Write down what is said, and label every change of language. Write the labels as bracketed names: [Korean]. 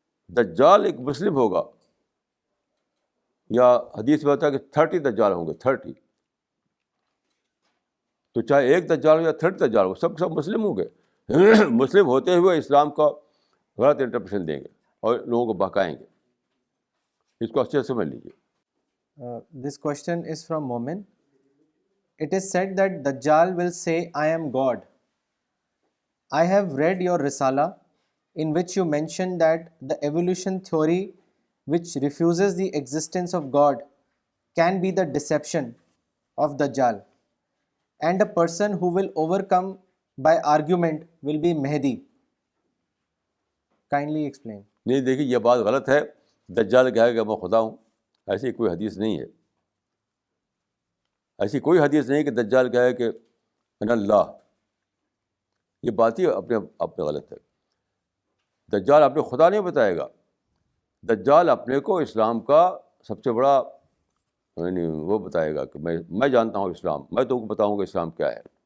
[Urdu] دجال ایک مسلم ہوگا, یا حدیث میں ہوتا ہے کہ 30 دجال ہوں گے, 30. تو چاہے ایک دجال ہو یا 30 دجال ہو، سب مسلم ہوں گے. مسلم ہوتے ہوئے اسلام کا غلط انٹرپریشن دیں گے اور لوگوں کو بہکائیں گے. اس کو اچھے سے سمجھ لیجیے. [English] This question is from Momin. It is said that Dajjal will say, I am God. I have read your Risala in which you mention that the evolution theory which refuses the existence of God can be the deception of Dajjal, and a person who will overcome by argument will be Mahdi. Kindly explain. [Urdu] نہیں دیکھیے، یہ بات غلط ہے. دجال کہے گا میں خدا ہوں، ایسی کوئی حدیث نہیں ہے. ایسی کوئی حدیث نہیں کہ دجال کہے کہ [Arabic] انا اللہ. [Urdu] یہ بات ہی اپنے آپ میں غلط ہے. دجال اپنے خدا نہیں بتائے گا. دجال اپنے کو اسلام کا سب سے بڑا یعنی وہ بتائے گا کہ میں جانتا ہوں اسلام، میں تم کو بتاؤں گا اسلام کیا ہے.